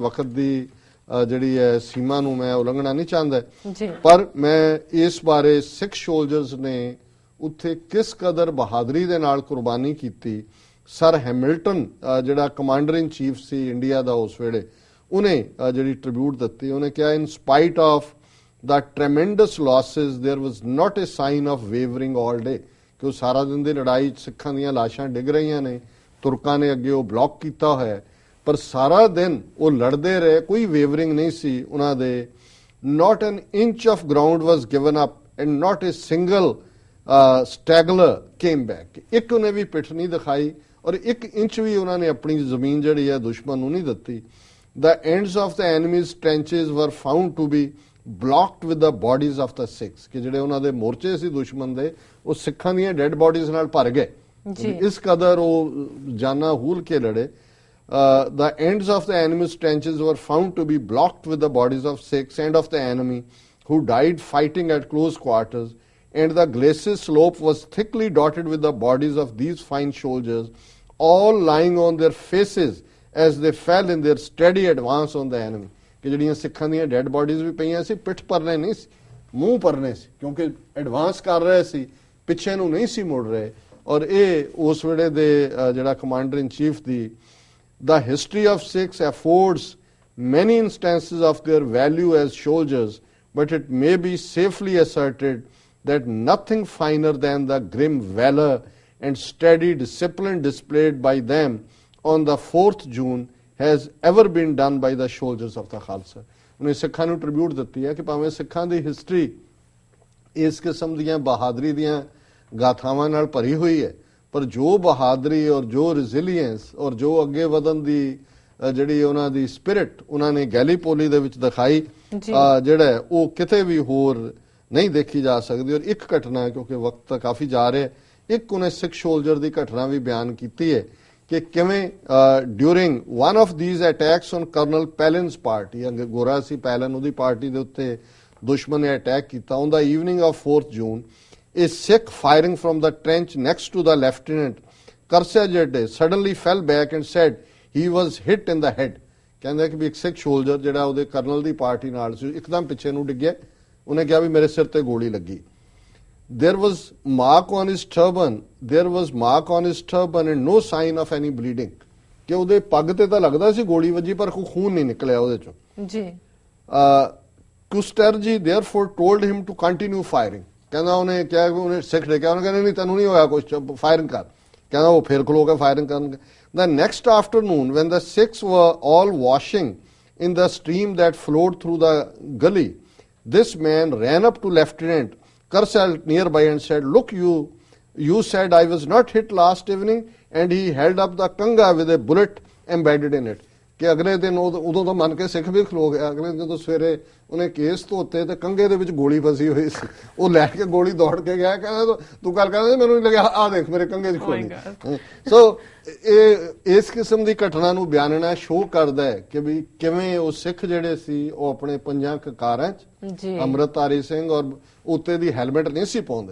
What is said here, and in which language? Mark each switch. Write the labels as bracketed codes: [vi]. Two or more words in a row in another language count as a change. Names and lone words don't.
[pa] ਵਕਤ ਦੀ ਜਿਹੜੀ ਹੈ ਸੀਮਾ ਨੂੰ ਮੈਂ ਉਲੰਘਣਾ ਨਹੀਂ ਚਾਹੁੰਦਾ, ਪਰ ਮੈਂ ਇਸ ਬਾਰੇ ਸਿੱਖ ਸੋਲਜਰਸ ਨੇ ਉੱਥੇ ਕਿਸ ਕਦਰ ਬਹਾਦਰੀ ਦੇ ਨਾਲ ਕੁਰਬਾਨੀ ਕੀਤੀ। ਸਰ ਹੈਮਿਲਟਨ ਜਿਹੜਾ [en] commander in chief [pa] ਸੀ ਇੰਡੀਆ ਦਾ ਉਸ ਵੇਲੇ, ਉਹਨੇ ਜਿਹੜੀ ਟ੍ਰਿਬਿਊਟ ਦਿੱਤੀ, ਉਹਨੇ ਕਿਹਾ [en] in spite of the tremendous losses there was not a sign of wavering all day। [pa] ਕਿ ਉਹ ਸਾਰਾ ਦਿਨ ਦੀ ਲੜਾਈ ਸਿੱਖਾਂ ਦੀਆਂ ਲਾਸ਼ਾਂ ਡਿੱਗ ਰਹੀਆਂ ਨੇ, ਤੁਰਕਾਂ ਨੇ ਅੱਗੇ ਉਹ ਬਲੌਕ ਕੀਤਾ ਹੋਇਆ, ਪਰ ਸਾਰਾ ਦਿਨ ਉਹ ਲੜਦੇ ਰਹੇ, ਕੋਈ ਵੇਵਰਿੰਗ ਨਹੀਂ ਸੀ ਉਹਨਾਂ ਦੇ। [en] not an inch of ground was given up and not a single straggler came back। [pa] ਇੱਕ ਉਹਨੇ ਵੀ ਪਿੱਠ ਨਹੀਂ ਦਿਖਾਈ ਔਰ 1 ਇੰਚ ਵੀ ਉਹਨਾਂ ਨੇ ਆਪਣੀ ਜ਼ਮੀਨ ਜਿਹੜੀ ਹੈ ਦੁਸ਼ਮਣ ਨੂੰ ਨਹੀਂ ਦਿੱਤੀ। [en] the ends of the enemy's trenches were found to be blocked with the bodies of the Sikhs। [pa] ਕਿ ਜਿਹੜੇ ਉਹਨਾਂ ਦੇ ਮੋਰਚੇ ਸੀ ਦੁਸ਼ਮਣ ਦੇ, ਉਹ ਸਿੱਖਾਂ ਦੀਆਂ [en] dead bodies [pa] ਨਾਲ ਭਰ ਗਏ। ਇਸ ਕਦਰ ਉਹ ਜਾਨਾਂ ਹੂਲ ਕੇ ਲੜੇ। [en] The ends of the enemy's trenches were found to be blocked with the bodies of Sikhs and of the enemy who died fighting at close quarters, and the glacis slope was thickly dotted with the bodies of these fine soldiers, all lying on their faces as they fell in their steady advance on the enemy। [pa] ਕਿ ਜਿਹੜੀਆਂ ਸਿੱਖਾਂ ਦੀਆਂ [en] dead bodies [pa] ਵੀ ਪਈਆਂ ਸੀ, ਪਿੱਠ ਪਰਨੇ ਨਹੀਂ ਸੀ, ਮੂੰਹ ਪਰਨੇ ਸੀ, ਕਿਉਂਕਿ ਐਡਵਾਂਸ ਕਰ ਰਹੇ ਸੀ, ਪਿੱਛੇ ਨੂੰ ਨਹੀਂ ਸੀ ਮੁੜ ਰਹੇ। ਔਰ ਇਹ ਉਸ ਵੇਲੇ ਦੇ ਜਿਹੜਾ [en] commander in chief [pa] ਦੀ The history of Sikhs affords many instances of their value as soldiers, but it may be safely asserted that nothing finer than the grim valor and steady discipline displayed by them on the 4th June has ever been done by the soldiers of the Khalsa। ਉਹਨੇ ਸਿੱਖਾਂ ਨੂੰ ਟ੍ਰਿਬਿਊਟ ਦਿੱਤੀ ਹੈ ਕਿ ਭਾਵੇਂ ਸਿੱਖਾਂ ਦੀ ਹਿਸਟਰੀ ਇਸ ਕਿਸਮ ਦੀਆਂ ਬਹਾਦਰੀ ਦੀਆਂ ਗਾਥਾਵਾਂ ਨਾਲ ਭਰੀ ਹੋਈ ਹੈ, ਪਰ ਜੋ ਬਹਾਦਰੀ ਔਰ ਜੋ ਰੈਜ਼ਿਲੀਅੰਸ ਔਰ ਜੋ ਅੱਗੇ ਵਧਣ ਦੀ ਜਿਹੜੀ ਉਹਨਾਂ ਦੀ ਸਪਿਰਿਟ ਉਹਨਾਂ ਨੇ ਗੈਲੀਪੋਲੀ ਦੇ ਵਿੱਚ ਦਿਖਾਈ, ਜਿਹੜਾ ਉਹ ਕਿਤੇ ਵੀ ਹੋਰ ਨਹੀਂ ਦੇਖੀ ਜਾ ਸਕਦੀ। ਔਰ ਇੱਕ ਘਟਨਾ, ਕਿਉਂਕਿ ਵਕਤ ਤਾਂ ਕਾਫੀ ਜਾ ਰਿਹਾ, ਇੱਕ ਉਹਨੇ ਸਿੱਖ ਸੋਲਜਰ ਦੀ ਘਟਨਾ ਵੀ ਬਿਆਨ ਕੀਤੀ ਹੈ ਕਿ ਕਿਵੇਂ [en] during one of these attacks on Colonel Pallen's party, [pa] ਗੋਰਾ ਸੀ ਪੈਲਨ, ਉਹਦੀ ਪਾਰਟੀ ਦੇ ਉੱਤੇ ਦੁਸ਼ਮਣ ਨੇ ਅਟੈਕ ਕੀਤਾ। [en] on the evening of 4th June, a Sikh firing from the trench next to the lieutenant Karsajade suddenly fell back and said he was hit in the head। [pa] ਕਹਿੰਦਾ ਕਿ ਵੀ ਇੱਕ ਸਿੱਖ ਸੋਲਜਰ ਜਿਹੜਾ ਉਹਦੇ ਕਰਨਲ ਦੀ ਪਾਰਟੀ ਨਾਲ ਸੀ, ਇੱਕਦਮ ਪਿੱਛੇ ਨੂੰ ਡਿੱਗਿਆ। ਉਹਨੇ ਕਿਹਾ ਵੀ ਮੇਰੇ ਸਿਰ ਤੇ ਗੋਲੀ ਲੱਗੀ। [en] There was mark on his turban and no sign of any bleeding। [pa] ਕਿ ਉਹਦੇ ਪੱਗ ਤੇ ਤਾਂ ਲੱਗਦਾ ਸੀ ਗੋਲੀ ਵੱਜੀ, ਪਰ ਕੋਈ ਖੂਨ ਨਹੀਂ ਨਿਕਲਿਆ ਉਹਦੇ ਚੋਂ ਜੀ। [en] Kusterji therefore told him to continue firing। [pa] ਕਹਿੰਦਾ ਉਹਨੇ ਕਿਹਾ, ਉਹਨੇ ਸਿੱਖ ਨੇ ਕਿਹਾ, ਉਹਨੇ ਕਹਿੰਦਾ ਨਹੀਂ ਤੈਨੂੰ ਨਹੀਂ ਹੋਇਆ ਕੁਝ, ਫਾਇਰਿੰਗ ਕਰ। ਕਹਿੰਦਾ ਉਹ ਫਿਰ ਖਲੋ ਕੇ ਫਾਇਰਿੰਗ ਕਰਨ। [en] The next afternoon, when the Sikhs were all washing in the stream that flowed through the gully, this man ran up to Lieutenant Karsal nearby and said, look, you said I was not hit last evening, and he held up the kanga with a bullet embedded in it। [pa] ਕਿ ਅਗਲੇ ਦਿਨ ਉਦੋਂ ਤਾਂ ਮੰਨ ਕੇ ਸਿੱਖ ਵੀ ਖਲੋ ਗਿਆ। ਅਗਲੇ ਦਿਨ ਜਦੋਂ ਸਵੇਰੇ ਉਹਨੇ ਕੇਸ ਧੋਤੇ ਤੇ ਕੰਗੇ ਦੇ ਵਿੱਚ ਗੋਲੀ ਫਸੀ ਹੋਈ ਸੀ, ਉਹ ਲੈ ਕੇ ਗੋਲੀ ਦੌੜ ਕੇ ਗਿਆ। ਕਹਿੰਦਾ ਤੂੰ ਗੱਲ ਕਰਦਾ, ਮੈਨੂੰ ਨਹੀਂ ਲੱਗਿਆ, ਆਹ ਦੇਖ ਮੇਰੇ ਕੰਗੇ 'ਚ ਗੋਲੀ। ਸੋ ਇਹ ਇਸ ਕਿਸਮ ਦੀ ਘਟਨਾ ਨੂੰ ਬਿਆਨਣਾ ਸ਼ੋਅ ਕਰਦਾ ਹੈ ਕਿ ਵੀ ਕਿਵੇਂ ਉਹ ਸਿੱਖ ਜਿਹੜੇ ਸੀ ਉਹ ਆਪਣੇ ਪੰਜਾਂ ਕਕਾਰਾਂ 'ਚ ਅੰਮ੍ਰਿਤਧਾਰੀ ਸਿੰਘ ਔਰ ਉੱਤੇ ਦੀ ਹੈਲਮਟ ਨਹੀਂ ਸੀ ਪਾਉਂਦੇ।